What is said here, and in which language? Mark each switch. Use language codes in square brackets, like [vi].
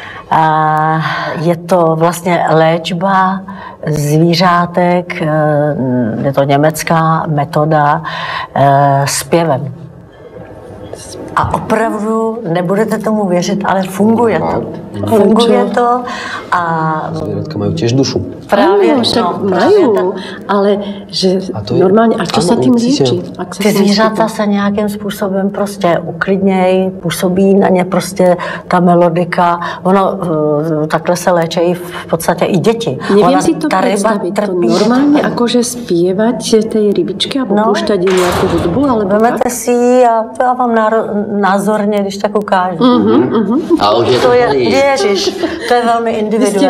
[cs] A je to vlastně léčba zvířátek, je to německá metoda zpěvem. A opravdu, nebudete tomu věřit, ale funguje to. Funguje to a... [sk] Zvieratka majú tiež dušu. [cs] Právě, [sk] Áno, však majú, ale že normálně, a čo sa tým líčí? [cs] Ty zvířata se nějakým způsobem prostě uklidnějí, působí na ně prostě ta melodika. Ono, takhle se léčejí v podstatě i děti. [sk] Neviem si to predstaviť, to normálne akože spievať tej rybičky alebo púšťať jej nejakú hudbu, alebo [cs] vemete si ji a to já vám názorně, když tak ukážu. A už je to Ježiš, to je velmi individuální.